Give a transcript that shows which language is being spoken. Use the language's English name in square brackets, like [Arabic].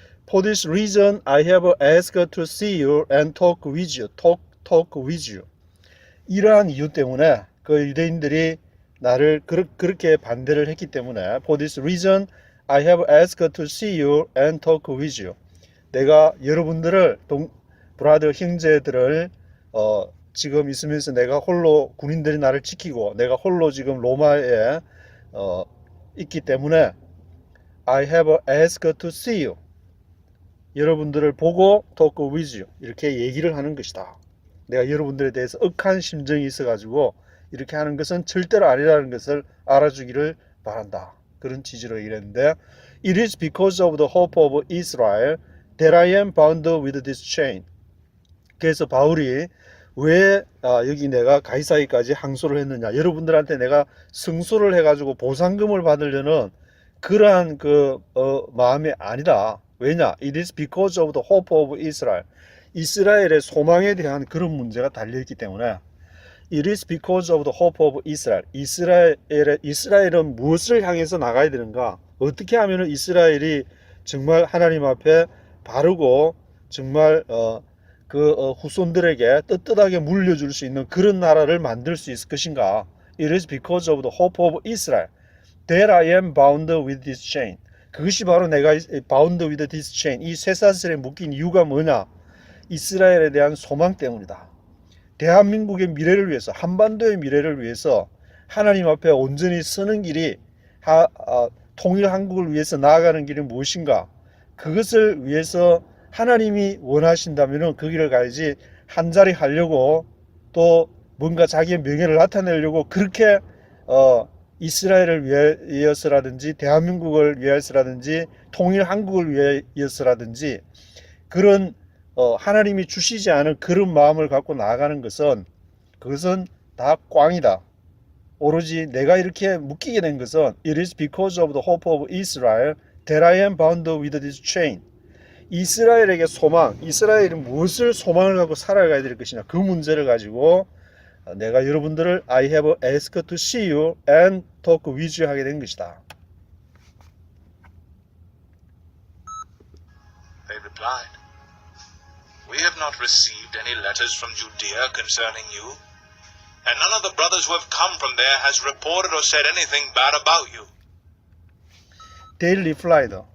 [English] For this reason, I have asked to see you and talk with you. Talk with you. [Korean] 이러한 이유 때문에 그 유대인들이 나를 그렇게 반대를 했기 때문에 [English] For this reason, I have asked to see you and talk with you. [Korean] 내가 여러분들을 브라더 형제들을 지금 있으면서 내가 홀로 군인들이 나를 지키고 내가 홀로 지금 로마에 있기 때문에 [English] I have asked to see you. [Korean] 여러분들을 보고 [English] talk with you [Korean] 이렇게 얘기를 하는 것이다. 내가 여러분들에 대해서 억한 심정이 있어가지고 이렇게 하는 것은 절대로 아니라는 것을 알아주기를 바란다. 그런 취지로 얘기했는데 [English] It is because of the hope of Israel that I am bound with this chain. [Korean] 그래서 바울이 왜 여기 내가 가이사이까지 항소를 했느냐. 여러분들한테 내가 승소를 해가지고 보상금을 받으려는 그러한 마음이 아니다. 왜냐? [English] It is because of the hope of Israel. [Korean] 이스라엘의 소망에 대한 그런 문제가 달려있기 때문에 [English] It is because of the hope of Israel. [Korean] 이스라엘은 무엇을 향해서 나가야 되는가? 어떻게 하면 이스라엘이 정말 하나님 앞에 바르고 정말 후손들에게 떳떳하게 물려줄 수 있는 그런 나라를 만들 수 있을 것인가? [English] It is because of the hope of Israel that I am bound with this chain. [Korean] 그것이 바로 내가 [English] bound with this chain, [Korean] 이 쇠사슬에 묶인 이유가 뭐냐? 이스라엘에 대한 소망 때문이다. 대한민국의 미래를 위해서, 한반도의 미래를 위해서 하나님 앞에 온전히 서는 길이 통일 한국을 위해서 나아가는 길이 무엇인가? 그것을 위해서 하나님이 원하신다면 그 길을 가야지 한자리 하려고 또 뭔가 자기의 명예를 나타내려고 그렇게 이스라엘을 위해서라든지 대한민국을 위해서라든지 통일 한국을 위해서라든지 그런 하나님이 주시지 않은 그런 마음을 갖고 나아가는 것은 그것은 다 꽝이다. 오로지 내가 이렇게 묶이게 된 것은 [English] It is because of the hope of Israel that I am bound with this chain. [Korean] 이스라엘에게 소망, 이스라엘이 무엇을 소망을 갖고 살아가야 될 것이냐 그 문제를 가지고 내가 여러분들을 [English] I have asked to see you and talk with you [Korean] 하게 된 것이다. [English] They replied, We have not received any letters from Judea concerning you, and none of the brothers who have come from there has reported or said anything bad about you. They replied.